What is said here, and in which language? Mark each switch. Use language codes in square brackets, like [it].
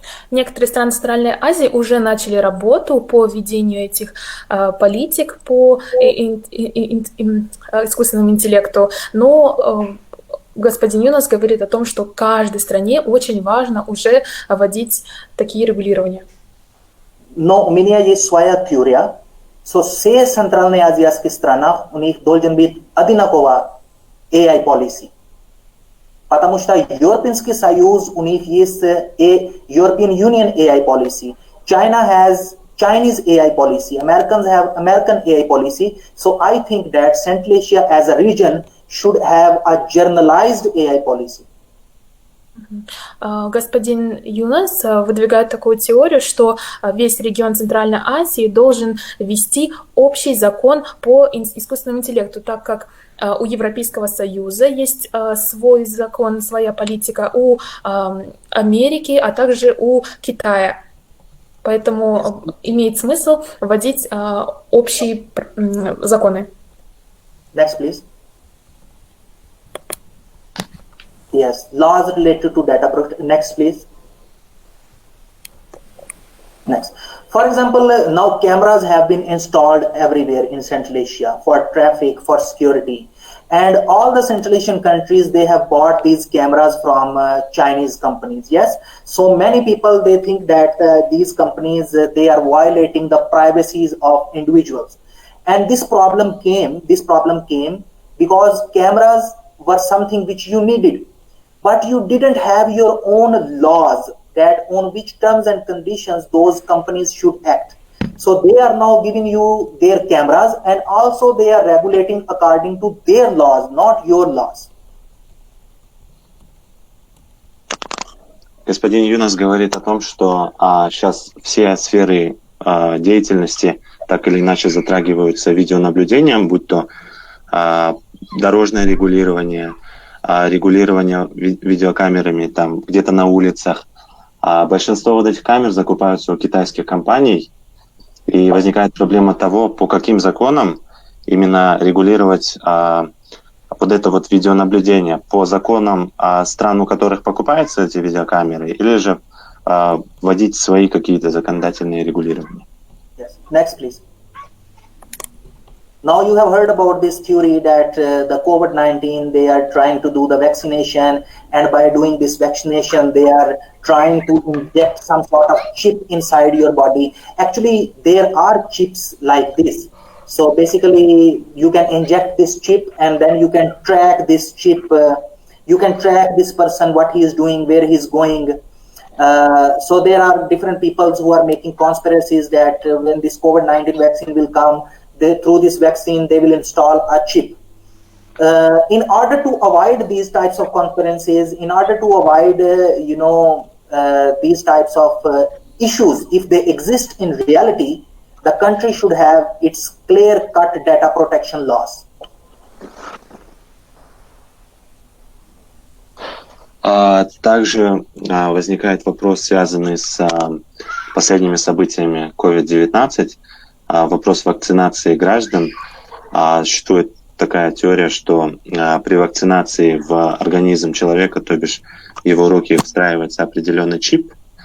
[ru] Некоторые страны Центральной Азии уже начали работу по введению этих политик по искусственному интеллекту, но господин Юнас говорит о том, что каждой стране очень важно уже вводить такие регулирования. Но у меня есть своя теория. So, все центральные азиатские страны, у них должен быть одинаковая AI policy. Потому что Европейский Союз, у них есть [en] European Union AI policy. China has Chinese AI policy. Americans have American AI policy. So I think that Central Asia as a region should have a generalized AI policy. [ru] Господин Юнас выдвигает такую теорию, что весь регион Центральной Азии должен ввести общий закон по искусственному интеллекту, так как у Европейского Союза есть свой закон, своя политика, у Америки, а также у Китая. Поэтому имеет смысл вводить общие законы. [en] Next, please. Yes, laws related to data protection. Next, please. Next. For example, now cameras have been installed everywhere in Central Asia for traffic, for security. And all the Central Asian countries, they have bought these cameras from Chinese companies. Yes. So many people, they think that these companies, they are violating the privacies of individuals. And this problem came because cameras were something which you needed. But you didn't have your own laws that on which terms and conditions those companies should act. So they are now giving you their cameras, and also they are regulating according to their laws, not your laws. [ru] Господин Юнас говорит о том, что сейчас все сферы деятельности так или иначе затрагиваются видеонаблюдением, будь то дорожное регулирование, регулирование видеокамерами там где-то на улицах. Большинство вот этих камер закупаются у китайских компаний, и возникает проблема того, по каким законам именно регулировать вот это вот видеонаблюдение, по законам стран, у которых покупаются эти видеокамеры, или же вводить свои какие-то законодательные регулирования. [en] Yes. Next, please. Now you have heard about this theory that the COVID-19, they are trying to do the vaccination, and by doing this vaccination, they are trying to inject some sort of chip inside your body. Actually, there are chips like this. So basically, you can inject this chip, and then you can track this chip. You can track this person, what he is doing, where he is going. So there are different people who are making conspiracies that when this COVID-19 vaccine will come, through this vaccine, they will install a chip. In order to avoid these types of conferences, in order to avoid, these types of issues, if they exist in reality, the country should have its clear-cut data protection laws. [ru] Также возникает вопрос, связанный с последними событиями COVID-19, вопрос вакцинации граждан. Существует такая теория, что при вакцинации в организм человека, то бишь в его руки, встраивается определенный чип,